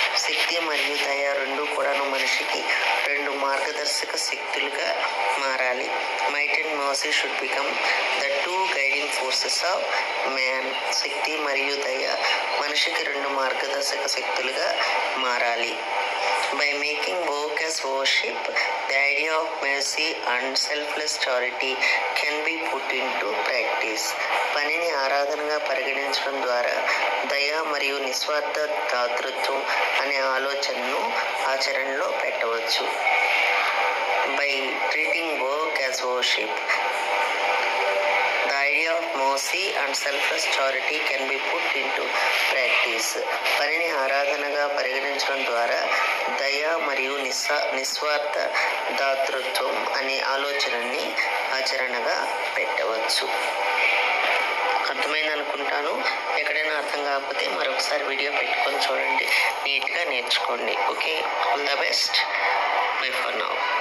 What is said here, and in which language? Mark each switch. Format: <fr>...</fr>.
<te>శక్తి మరియు దయ రెండు కూడాను మనిషికి రెండు మార్గదర్శక శక్తులుగా మారాలి.</te> <en>Might and mercy should become the two guiding forces of man.</en> <te>శక్తి మరియు దయ మనిషికి రెండు మార్గదర్శక శక్తులుగా మారాలి.</te> <en>By making work as worship, the idea of mercy and selfless charity can be put into practice.</en> <te>పనిని ఆరాధనగా పరిగణించడం ద్వారా దయ మరియు నిస్వార్థ దాతృత్వం అనే ఆలోచనను ఆచరణలో పెట్టవచ్చు.</te> <en>By treating work as worship, the idea of mercy and selfless charity can be put into practice.</en> <te>పనిని ఆరాధనగా పరిగణించడం ద్వారా దయ మరియు నిస్వార్థ దాతృత్వం అనే ఆలోచనని ఆచరణగా పెట్టవచ్చు. అర్థమైంది అనుకుంటాను. ఎక్కడైనా అర్థం కాకపోతే మరొకసారి వీడియో పెట్టుకొని చూడండి, నీట్గా నేర్చుకోండి.</te> <en>Okay, all the best. Bye for now.</en>